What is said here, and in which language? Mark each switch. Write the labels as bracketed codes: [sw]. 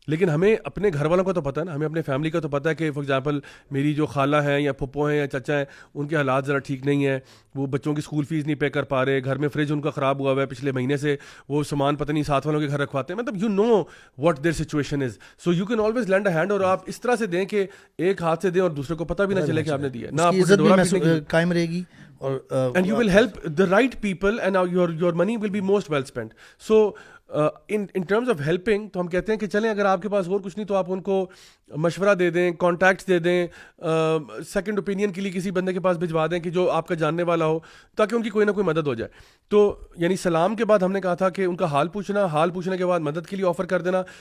[ur] لیکن ہمیں اپنے گھر والوں کا تو پتہ ہے نا، ہمیں اپنے فیملی کا تو پتہ ہے کہ [en] for example [ur] میری جو خالہ ہیں یا پھپھو ہیں یا چچا ہیں، ان کے حالات ذرا ٹھیک نہیں ہیں، وہ بچوں کی اسکول فیس نہیں پے کر پا رہے، گھر میں فریج ان کا خراب ہوا ہوا ہے پچھلے مہینے سے، وہ سامان پتہ نہیں ساتھ والوں کے گھر رکھواتے ہیں. [en] مطلب you know what their situation is, so you can always lend a hand. [ur] اور آپ اس طرح سے دیں کہ ایک ہاتھ سے دیں اور دوسرے کو پتہ بھی نہ چلے کہ آپ نے دیا، نہ آپ کو ڈورا پیٹنے کی قائم رہے گی. [en] and you will help the right people and your money will be most well spent. So in terms of helping [ur] تو ہم کہتے ہیں کہ چلیں اگر آپ کے پاس اور کچھ نہیں تو آپ ان کو مشورہ دے دیں، کانٹیکٹس دے دیں، سیکنڈ اوپینین کے لیے کسی بندے کے پاس بھجوا دیں کہ جو آپ کا جاننے والا ہو، تاکہ ان کی کوئی نہ کوئی مدد ہو جائے. تو یعنی سلام کے بعد ہم نے کہا تھا کہ ان کا حال پوچھنا، حال پوچھنے کے بعد مدد کے لیے آفر کر دینا.